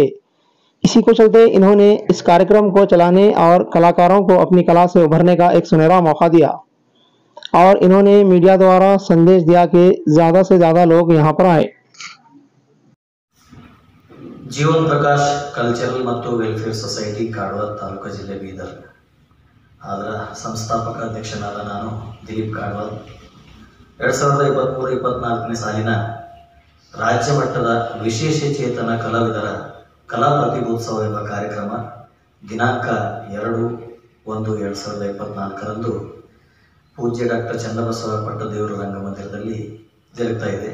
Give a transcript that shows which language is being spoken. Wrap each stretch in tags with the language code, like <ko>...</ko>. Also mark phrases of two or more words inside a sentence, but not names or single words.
<hi>इसी को चलते इन्होंने इस कार्यक्रम को चलाने और कलाकारों को अपनी कला से उभरने का एक सुनहरा मौका दिया और इन्होंने मीडिया द्वारा संदेश दिया कि ज्यादा से ज्यादा लोग यहाँ पर आए।</hi> <kn>जीवन प्रकाश कल्चरल ಮತ್ತು ವೆಲ್ಫೇರ್ ಸೊಸೈಟಿ ಕಾಡವಾದ ತಾಲೂಕು ಜಿಲ್ಲೆ ಬೀದರ್ ಅದರ ಸಂಸ್ಥಾಪಕ ಅಧ್ಯಕ್ಷನಾದ ನಾನು ದಿಲೀಪ್ ಕಾಡವಾದ 2023-24ನೇ ಸಾಲಿನ ರಾಜ್ಯ ಮಟ್ಟದ ವಿಶೇಷ ಚೇತನ ಕಲಾವಿದರ ಕಲಾ ಪ್ರತಿಭೋತ್ಸವ ಎಂಬ ಕಾರ್ಯಕ್ರಮ ದಿನಾಂಕ 2-1-2024ರಂದು ಪೂಜ್ಯ ಡಾಕ್ಟರ್ ಚನ್ನಬಸವ ಪಟ್ಟದೇವರು ರಂಗಮಂದಿರದಲ್ಲಿ ಜರುಗ್ತಾ ಇದೆ।</kn>